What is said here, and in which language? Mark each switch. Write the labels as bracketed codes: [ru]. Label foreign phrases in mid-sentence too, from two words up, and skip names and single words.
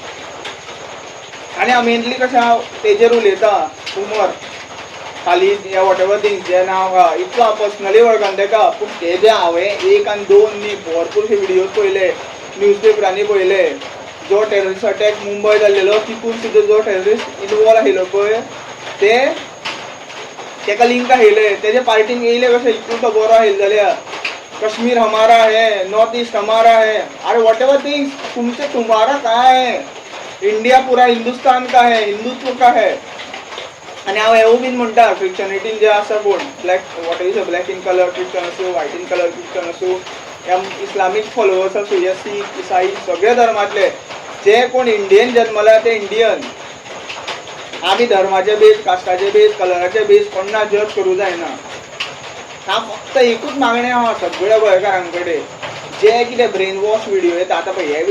[kok] आनी हांव मेनली कशें हांव तेजेर उलयता उमर खाली [en] whatever things [kok] जें नांव आहा इतलो हांव पर्सनली वळखना तेका पूण तेजे हांवें 1 आनी 2 न्ही भरपूरशे व्हिडियोज पळयले न्यूजपेपरांनी पळयले जो [en] terrorist attack [kok] मुंबय जाल्लेलो तितून सुद्दां जो टेररिस्ट इनवॉल्व आशिल्लो पळय ते तेका लिंक आशिल्ले तेजे पार्टीन येयले कशें इतलो तो बरो आशिल्लो जाल्यार [hi] कश्मीर हमारा है नॉर्थ ईस्ट हमारा है अरे [en] whatever things [hi] तुमसे तुम्हारा कहाँ है इंडिया पूरा हिंदुस्तान का है हिंदुत्व का है [kok] आनी हांव हेवूय बीन म्हणटा क्रिश्चनिटीन जे आसा कोण [en] black whatever black in colour Christian [kok] आसूं [en] white in colour Christian [kok] आसूं या [en] Islamic followers [kok] आसूं या सीख इसाई सगळे धर्मातले जे कोण इंडियन जल्मला ते इंडियन आमी धर्माचे बेस कास्टाचे बेस कलराचे बेस कोणा जज करूं जायना हांव फक्त एकूच मागणें आहा सगळ्या गोंयकारां कडेन जे कितें [en] brain wash video [kok] येता आतां पळय हे